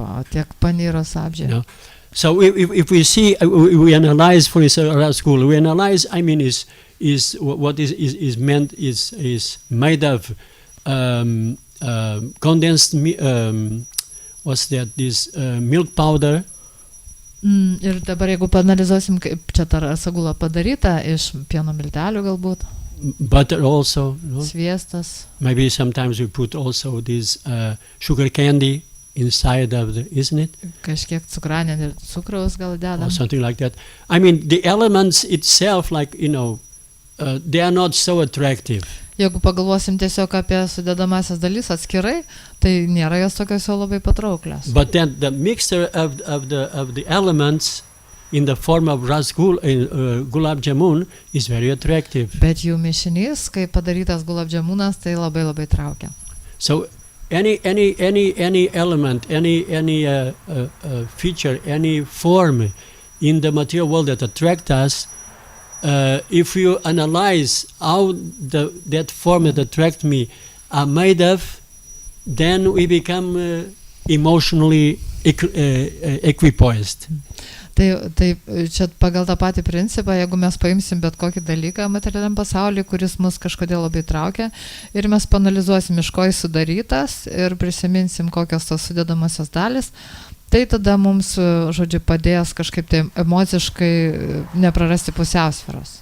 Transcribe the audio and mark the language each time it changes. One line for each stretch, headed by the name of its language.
Lithuanian: Tiek panyro sabdžiai.
English: So if we see, we analyze, for instance, rasgula. We analyze. I mean, is what is meant is made of condensed. What's that? This milk powder.
Lithuanian: Ir dabar jeigu paanalizuosim, kaip čia ta rasagula padaryta iš pieno miltelių galbūt,
English: Butter also.
Lithuanian: sviestas,
English: Maybe sometimes we put also this sugar candy inside of isn't it?
Lithuanian: kažkiek cukranė ir cukraus gal
English: Or
Lithuanian: dedam.
English: something like that. I mean, the elements itself, like, they are not so attractive.
Lithuanian: Jeigu pagalvosim tiesiog apie sudedamasias dalis atskirai, tai nėra jos tokios jau labai patrauklios.
English: But then the mixture of the elements in the form of gulab jamun is very attractive.
Lithuanian: Bet jų mišinys, kai padarytas gulab jamunas, tai labai labai traukia.
English: So any element, any feature, any form in the material world that attract us, if you analyze how that form that attract me are made of, then we become emotionally equipoised.
Lithuanian: Tai čia pagal tą patį principą, jeigu mes paimsim bet kokį dalyką materialiam pasaulyje, kuris mus kažkodėl labai traukia, ir mes panalizuosim, iš ko jis sudarytas ir prisiminsim, kokios tos sudedamosios dalis, tai tada mums, žodžiu, padės kažkaip tai emociškai neprarasti pusiausvyros.